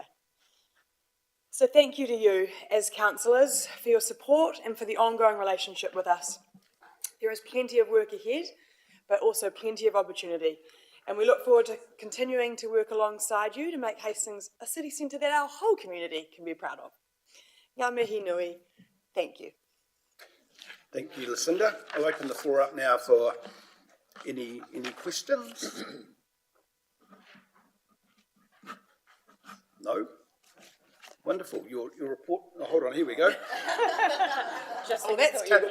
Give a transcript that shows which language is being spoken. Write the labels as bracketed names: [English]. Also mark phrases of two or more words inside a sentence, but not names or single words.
[English] So thank you to you as councillors for your support and for the ongoing relationship with us. There is plenty of work ahead, but also plenty of opportunity, and we look forward to continuing to work alongside you to make Hastings a city centre that our whole community can be proud of. [Māori] Ngā mihi nui, [English] thank you. Thank you, Lucinda. I'll open the floor up now for any questions. No? Wonderful. Your report. Oh, hold on, here we go. That's totally